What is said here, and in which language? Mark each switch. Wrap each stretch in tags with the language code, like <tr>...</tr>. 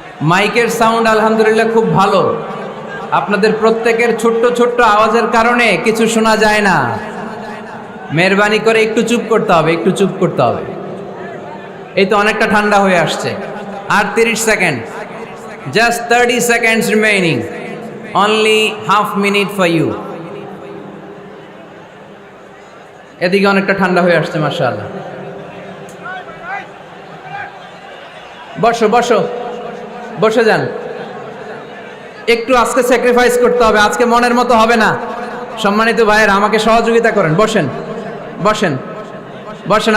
<bn>মাইকের সাউন্ড আলহামদুলিল্লাহ খুব ভালো, আপনাদের প্রত্যেকের ছোট্ট ছোট্ট আওয়াজের কারণে কিছু শোনা যায় না। মেহরবানি করে একটু চুপ করতে হবে, একটু চুপ করতে হবে। এই তো অনেকটা ঠান্ডা হয়ে আসছে।</bn> <en>আর 30 second, just 30 seconds remaining, only half minute for you.</en> <bn>এদিকে অনেকটা ঠান্ডা হয়ে আসছে, মাশাআল্লাহ। বসো বসো, বসে যান। একটু আজকে স্যাক্রিফাইস করতে হবে, আজকে মনের মতো হবে না। সম্মানিত ভাইয়েরা, আমাকে সহযোগিতা করেন, বসেন বসেন বসেন।</bn>